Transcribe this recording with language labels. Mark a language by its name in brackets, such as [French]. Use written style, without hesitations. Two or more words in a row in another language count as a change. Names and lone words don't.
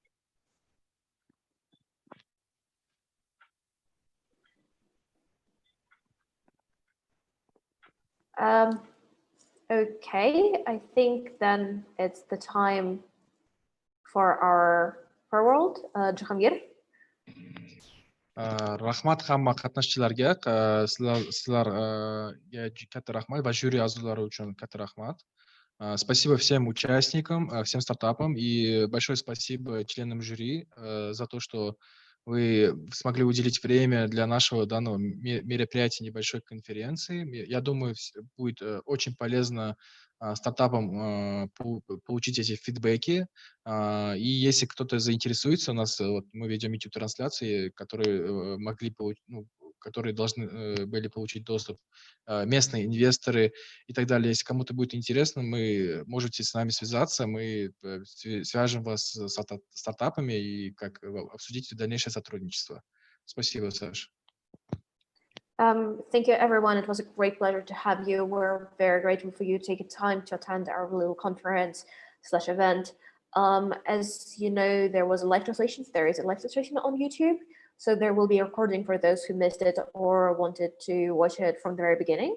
[English] Okay, I think then it's the time for our world. Jahangir. [Uzbek] Rahmat hamma qatnashchilarga, sizlarga katta rahmat va jюри a'zolari uchun katta rahmat. [Russian] Спасибо всем участникам, всем стартапам, и большое спасибо членам жюри за то, что вы смогли уделить время для нашего данного мероприятия, небольшой конференции. Я думаю, будет очень полезно стартапам получить эти фидбэки. И если кто-то заинтересуется, у нас мы ведем YouTube-трансляции, которые которые должны были получить доступ местные инвесторы и так далее. Если кому-то будет интересно, можете с нами связаться, мы свяжем вас с стартапами и как обсудить дальнейшее сотрудничество. Спасибо, Саша. [English] Thank you, everyone. It was a great pleasure to have you. We're very grateful for you taking time to attend our little conference/event. As you know, there was a live translation. There is a live translation on YouTube. So there will be a recording for those who missed it or wanted to watch it from the very beginning.